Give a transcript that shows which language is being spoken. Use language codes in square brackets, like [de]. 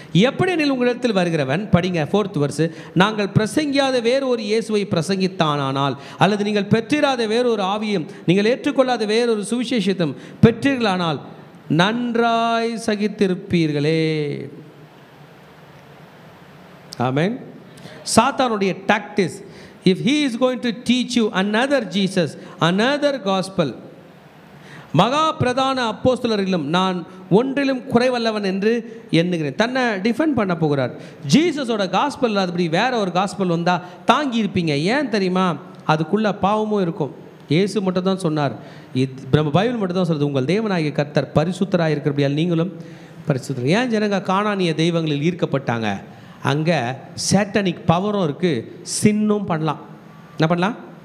[ta] எப்படி எனில் உங்களிடத்தில் வருகிறவன், படிங்க 4th verse, நாங்கள் பிரசங்கியாத வேறு ஒரு இயேசுவை பிரசங்கித்தானால், அல்லது நீங்கள் பெற்றிராத வேறொரு ஆவியும் நீங்கள் ஏற்றுக்கொள்ளாத வேறொரு சுவிசேஷத்தையும் பெற்றீர்களானால் நன்றாய் சகித்திருப்பீர்களே. ஆமென். சாத்தானுடைய டாக்டிஸ், [en] if he is going to teach you another Jesus, another gospel, [ta] மகா பிரதான அப்போஸ்தலரிலும் நான் ஒன்றிலும் குறைவல்லவன் என்று எண்ணுகிறேன். தன்னை டிஃபெண்ட் பண்ண போகிறார். ஜீசஸோட காஸ்பல் இல்லாதபடி வேற ஒரு காஸ்பல் வந்தால் தாங்கி இருப்பீங்க. ஏன் தெரியுமா? அதுக்குள்ளே பாவமும் இருக்கும். இயேசு மட்டும் தான் சொன்னார், நம்ம பைபிள் மட்டும் தான் சொல்லுது, உங்கள் தேவனாகிய கர்த்தர் பரிசுத்தராக இருக்கிறபடியால் நீங்களும் பரிசுத்தர். ஏன் ஜனங்க கானானிய தெய்வங்களில் ஈர்க்கப்பட்டாங்க? அங்கே சேட்டனிக் பவரும் இருக்குது, சின்னும் பண்ணலாம். என்ன பண்ணலாம்?